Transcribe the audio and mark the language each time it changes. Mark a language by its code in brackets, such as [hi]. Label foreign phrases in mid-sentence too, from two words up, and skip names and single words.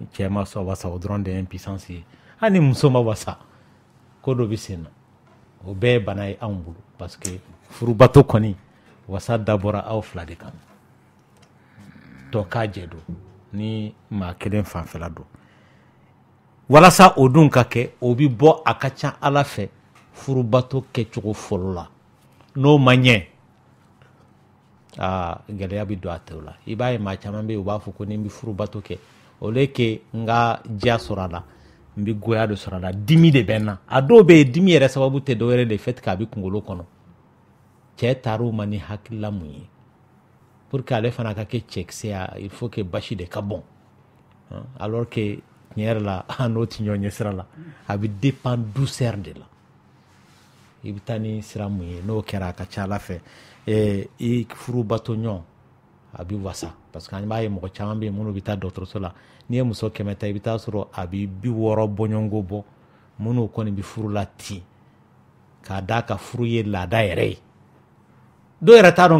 [bm] cɛ ma sɔn wasa o dɔrɔn de ye impuissance ye hali ni muso ma wasa ko dɔ bɛ sen na o bɛɛ ye bana ye anw bolo parce que furubato kɔni wasa dabɔra aw fila de kan tɔ k'a jɛ don ni maa kelen fanfɛla don walasa o dun ka kɛ o bɛ bɔ a ka ca ala fɛ furubato kɛcogo fɔlɔ la n'o ma ɲɛ gɛlɛya bɛ don a tɛw la i b'a ye maa caman bɛ yen u b'a fɔ ko ni n bɛ furubato kɛ o le kɛ n ka diya sɔrɔ a la n bɛ goya de sɔrɔ a la dimi de bɛ n na a dɔw bɛ yen dimi yɛrɛ sababu tɛ dɔwɛrɛ [fr] de fait que [bm] a bɛ kunkolo kɔnɔ cɛ taar'o ma ni hakilila mun ye pour que ale fana ka kɛ cɛkisɛ [fr] il faut que [bm] basi de ka bɔn alors que tiɲɛ yɛrɛ la n'o tɛ ɲɔgɔn ɲɛ sira la a bɛ [fr] dépend douceur de [bm] la i bɛ taa ni sira mun ye n'o kɛra a ka ca ala fɛ i furubato ɲɔgɔn a bɛ wasa parce que an b'a ye mɔgɔ caman bɛ yen minnu bɛ taa dɔgɔtɔrɔso la n'i ye muso 100 ta i bɛ taa sɔrɔ a bɛ 60 bɔɲɔgɔnko bɔ minnu kɔni bɛ furu la ten k'a d'a ka furu ye laada yɛrɛ ye dɔw yɛrɛ t'a dɔn